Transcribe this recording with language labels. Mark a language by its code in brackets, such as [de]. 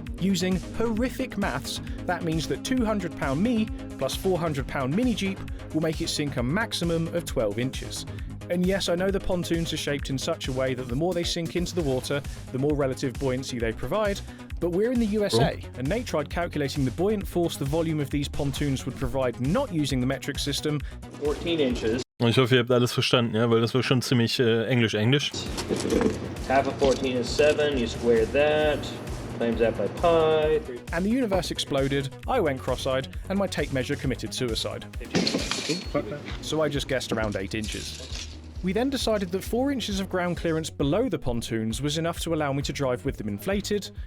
[en] Using horrific maths, that means that 200-pound me plus 400-pound mini Jeep will make it sink a maximum of 12 inches. And yes, I know the pontoons are shaped in such a way that the more they sink into the water, the more relative buoyancy they provide, but we're in the USA, and Nate tried calculating the buoyant force the volume of these pontoons would provide not using the metric system. 14 inches. [de] Ich hoffe, ihr habt alles verstanden, ja, weil das war schon ziemlich Englisch. [en] Half of 14 is 7, you square that, times that by pi. And the universe exploded, I went cross-eyed, and my tape measure committed suicide. So I just guessed around 8 inches. We then decided that 4 inches of ground clearance below the pontoons was enough to allow me to drive with them inflated.